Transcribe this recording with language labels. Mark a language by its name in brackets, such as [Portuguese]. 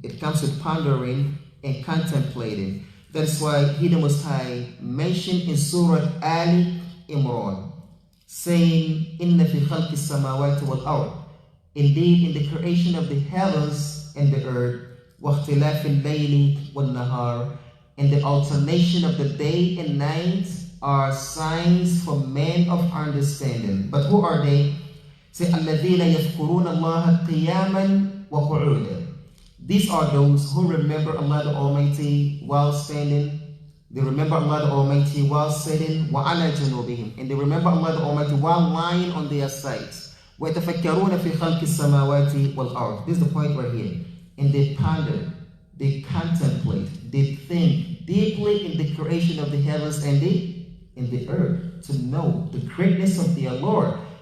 [English] It comes with pondering and contemplating. That's why He, the Most High, mentioned in Surah Ali Imran, saying, [Arabic] Inna fi khalqi samawati wal ard. [English] Indeed, in the creation of the heavens and the earth, [Arabic] واختلاف الليل والنهار, [English] and the alternation of the day and night are signs for men of understanding. But who are they? Say, [Arabic] الَّذِينَ يَذْكُرُونَ اللَّهَ قِيَامًا وَقُعُودًا. [English] These are those who remember Allah the Almighty while standing. They remember Allah the Almighty while sitting. [Arabic] وَعَلَى جُنُوبِهِمْ. [English] And they remember Allah the Almighty while lying on their sides. [Arabic] وَيَتَفَكَّرُونَ فِي خَلْقِ السَّمَاوَاتِ وَالْأَرْضِ. [English] This is the point right here. And they ponder, they contemplate, they think deeply in the creation of the heavens and the earth to know the greatness of their Lord.